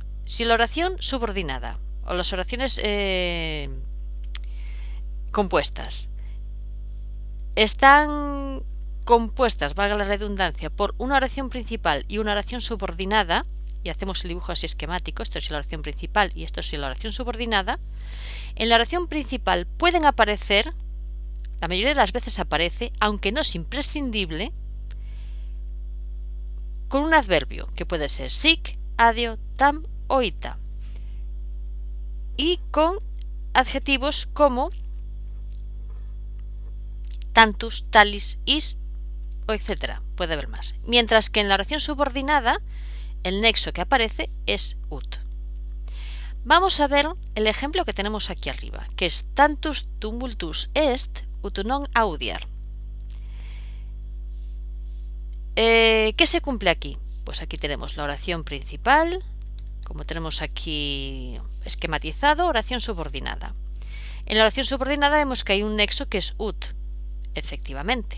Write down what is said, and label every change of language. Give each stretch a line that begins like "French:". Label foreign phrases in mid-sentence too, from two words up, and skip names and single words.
Spanish: Si la oración subordinada o las oraciones compuestas están compuestas, valga la redundancia, por una oración principal y una oración subordinada, y hacemos el dibujo así esquemático, esto es la oración principal y esto es la oración subordinada, en la oración principal pueden aparecer, la mayoría de las veces aparece, aunque no es imprescindible, con un adverbio, que puede ser
Latin: sic, adio, tam
Spanish: o ita, y con adjetivos como
Latin: tantus, talis, is
Spanish: o etcétera, puede haber más. Mientras que en la oración subordinada el nexo que aparece es ut. Vamos a ver el ejemplo que tenemos aquí arriba, que es
Latin: tantus tumultus est ut non audiar.
Spanish: ¿Qué se cumple aquí? Pues aquí tenemos la oración principal, como tenemos aquí esquematizado, oración subordinada. En la oración subordinada vemos que hay un nexo que es ut, efectivamente.